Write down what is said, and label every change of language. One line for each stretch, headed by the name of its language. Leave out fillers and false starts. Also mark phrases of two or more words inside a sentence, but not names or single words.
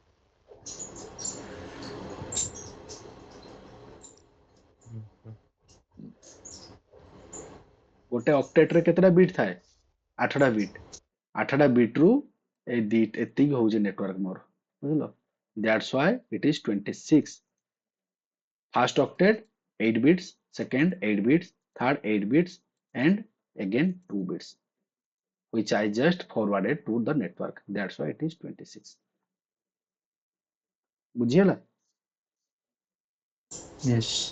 Odia: ଗୋଟେ ଅକ୍ଟେଟରେ କେତେଟା ବିଟ୍ ଥାଏ? 8ଟା ବିଟ୍। 8ଟା ବିଟ୍ରୁ ଏତିକି ହଉଛି ନେଟୱାର୍କ ମୋର, ବୁଝିଲ?
English: That's why it is 26. First octet 8 bits, second 8 bits, third 8 bits, and again 2 bits, which I just forwarded to the network. That's why it is 26. ବୁଝିହେଲା? Yes.